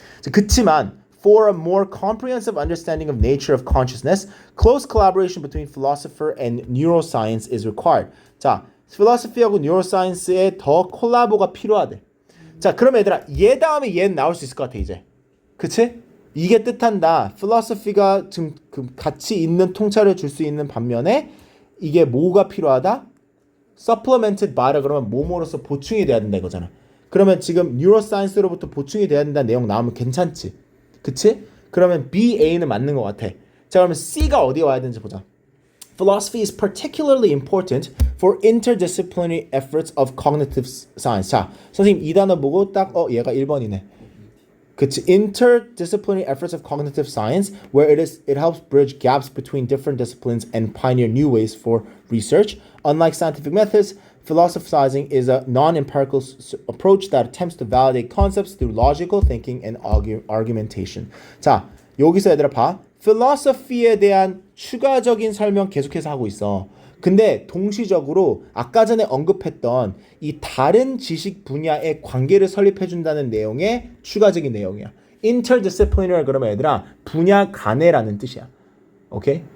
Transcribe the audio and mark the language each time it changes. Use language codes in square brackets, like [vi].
[ko] 그치만 [en] for a more comprehensive understanding of nature of consciousness, close collaboration between philosopher and neuroscience is required. [ko] 자, philosophy하고 neuroscience에 더 콜라보가 필요하대. 자, 그럼 얘들아, 얘 다음에 얘는 나올 수 있을 것 같아 이제. 그치? 이게 뜻한다. philosophy가 지금 같이 있는 통찰을 줄 수 있는 반면에 이게 뭐가 필요하다? [en] supplemented by [ko] 라 그러면 뭐뭐로서 보충이 돼야 된다 이거잖아. 그러면 지금 neuroscience로부터 보충이 돼야 된다는 내용 나오면 괜찮지? 그치? 그러면 B, A는 맞는 것 같아. 자, 그러면 C가 어디에 와야 되는지 보자. [en] Philosophy is particularly important for interdisciplinary efforts of cognitive science. [ko] 자, 선생님 이 단어 보고 딱 얘가 1번이네. 그치? [en] Interdisciplinary efforts of cognitive science, where it helps bridge gaps between different disciplines and pioneer new ways for research. Unlike scientific methods, philosophizing is a non-empirical approach that attempts to validate concepts through logical thinking and argumentation. [ko] 자, 여기서 얘들아 봐. philosophy에 대한 추가적인 설명 계속해서 하고 있어. 근데 동시적으로 아까 전에 언급했던 이 다른 지식 분야의 관계를 설립해준다는 내용의 추가적인 내용이야. interdisciplinary 그러면 얘들아 분야 간에라는 뜻이야. 오케이?